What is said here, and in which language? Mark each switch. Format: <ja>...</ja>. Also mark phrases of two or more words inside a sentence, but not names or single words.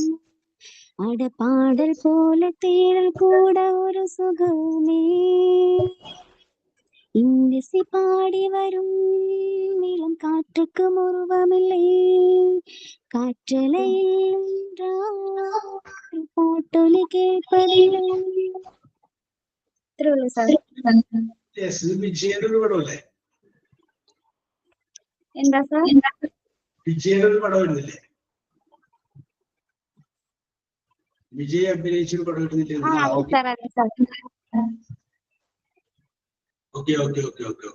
<ta>அட பாடல் போல தேடல் கூட ஒரு சுகமே, இங்கிசை பாடி வரும் இளம் காற்றுக்கு உருவமில்லை, காற்றலையில் பாட்டொலி கேட்பதில்லை.</ta> <ml>എന്താ സാർ? വിജയുടെ പടം വരുന്നില്ലേ? വിജയ് അഭിനയിച്ചൊരു പടം വരുന്നില്ലേ?</ml> <en>okay okay okay okay okay.</en>